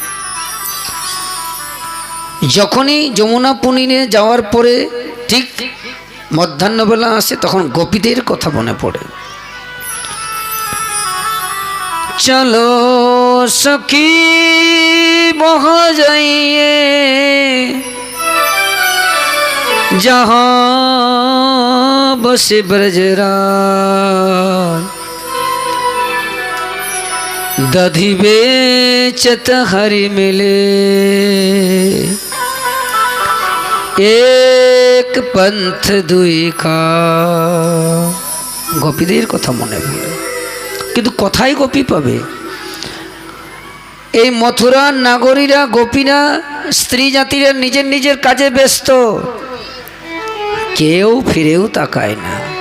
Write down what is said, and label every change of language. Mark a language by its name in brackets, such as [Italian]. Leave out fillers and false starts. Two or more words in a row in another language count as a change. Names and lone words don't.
[Bangla] যখনই যমুনা পুলিনে যাওয়ার পরে ঠিক মধ্যাহ্নবেলা আসে তখন গোপীদের কথা মনে পড়ে। [Hindi] चलो सखी वह जाइये जहाँ बसे ब्रजराज दधि बेचत हरि मिले एक पंथ दुई का। [Bangla] গোপীদের কথা মনে পড়ে, কিন্তু কোথায় গোপী পাবে? এই মথুরার নাগরীরা গোপীরা স্ত্রী জাতিরা নিজের নিজের কাজে ব্যস্ত, কেউ ফিরেও তাকায় না।